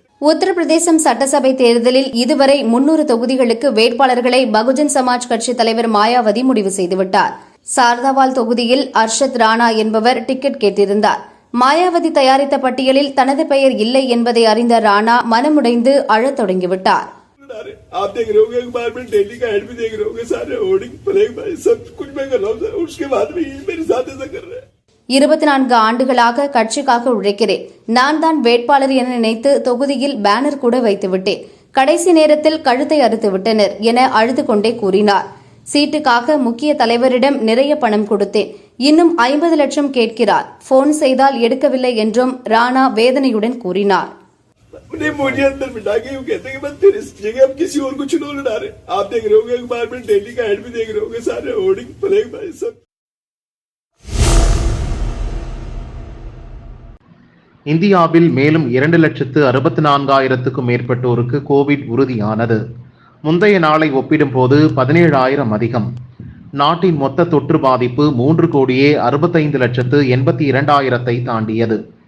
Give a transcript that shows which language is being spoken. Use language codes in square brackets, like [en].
[ta] உத்தரப்பிரதேசம் சட்டசபை தேர்தலில் இதுவரை 300 தொகுதிகளுக்கு வேட்பாளர்களை பகுஜன் சமாஜ் கட்சித் தலைவர் மாயாவதி முடிவு செய்துவிட்டார். சார்தாவால் தொகுதியில் அர்ஷத் ராணா என்பவர் டிக்கெட் கேட்டிருந்தார். மாயாவதி தயாரித்த பட்டியலில் தனது பெயர் இல்லை என்பதை அறிந்த ராணா மனமுடைந்து அழத் தொடங்கிவிட்டார். [hi] आप देख रहे होंगे, एक बार में दिल्ली का एड भी देख रहे होंगे, सारे होर्डिंग प्लेग सब कुछ मैं कर रहा हूँ, उसके बाद भी मेरे साथ ऐसा कर रहे हैं. [ta] 24 ஆண்டுகளாக கட்சிக்காக உழைக்கிறேன். நான் தான் வேட்பாளர் என நினைத்து தொகுதியில் பேனர் கூட வைத்துவிட்டேன். கடைசி நேரத்தில் கழுத்தை அறுத்து விட்டனர் என அழுது கொண்டே கூறினார். சீட்டுக்காக முக்கிய தலைவரிடம் நிறைய பணம் கொடுத்தேன். இன்னும் 50 லட்சம் கேட்கிறார். போன் செய்தால் எடுக்கவில்லை என்றும் ராணா வேதனையுடன் கூறினார். [hi] मुझे अंदर बिठा के यूं कहते हैं कि मैं तेरी जगह अब किसी और को चुनाव लड़ा रहे. आप देख रहे होंगे, एक बार में दिल्ली का एड भी देख रहे होंगे, सारे होर्डिंग प्लेग भाई सब. [ta] இந்தியாவில் மேலும் 2,64,000க்கும் மேற்பட்டோருக்கு கோவிட் உறுதியானது. முந்தைய நாளை ஒப்பிடும்போது 17,000 அதிகம். நாட்டின் மொத்த தொற்று பாதிப்பு 3,65,82,000 தாண்டியது.